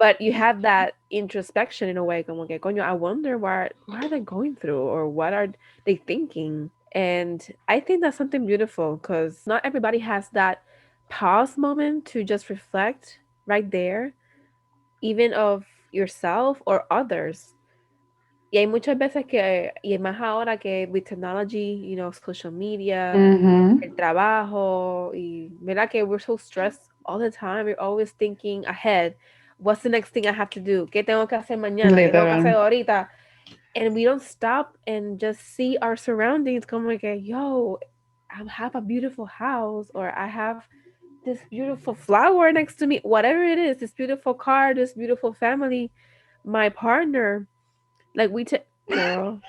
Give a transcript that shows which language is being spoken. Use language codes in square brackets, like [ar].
[en] But you had that introspection in a way, [es] como que, coño, [en] I wonder what are they going through or what are they thinking? And I think that's something beautiful because not everybody has that pause moment to just reflect right there, even of yourself or others. [es] Y hay muchas veces que, y más ahora que [en] with technology, social media, Mm-hmm. [es] el trabajo, y mira que [en] we're so stressed all the time. We're always thinking ahead. What's the next thing I have to do? [es] ¿Qué tengo que hacer [en] mañana? ¿Qué tengo que hacer Literal. [es] ahorita? [en] and we don't stop and just see our surroundings come like, yo, I have a beautiful house, or I have this beautiful flower next to me, whatever it is, this beautiful car, this beautiful family, my partner, like we take, girl.